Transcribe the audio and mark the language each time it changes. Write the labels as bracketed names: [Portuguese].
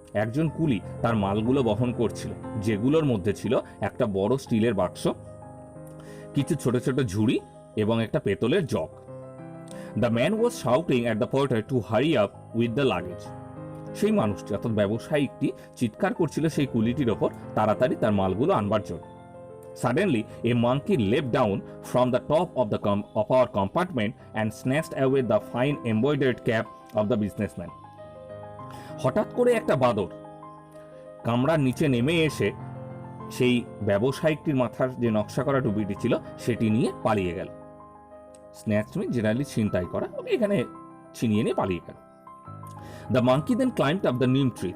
[Bangla] একজন কুলি তার মালগুলো বহন করছিল, যেগুলোর মধ্যে ছিল একটা বড় স্টিলের বাক্স, কিছু ছোট ছোট ঝুড়ি এবং একটা পেতলের jug. [English] The man was shouting at the porter to hurry up with the luggage. [Bangla] সেই মানুষটি অর্থাৎ ব্যবসায়িকটি চিৎকার করছিল সেই কুলিটির ওপর তাড়াতাড়ি তার মালগুলো আনবার জন্য। [English] Suddenly, a monkey leapt down from the top of our compartment and snatched away the fine embroidered cap of the businessman. [Bangla] হঠাৎ করে একটা বাদর কামরার নিচে নেমে এসে সেই ব্যবসায়িকটির মাথার যে নকশা করা টুপিটি ছিল সেটি নিয়ে পালিয়ে গেল। [English] snatch mean [Bangla] জেনারেলি ছিনতাই করা, এখানে ছিনিয়ে নিয়ে পালিয়ে গেল। [English] The monkey then climbed up the neem tree.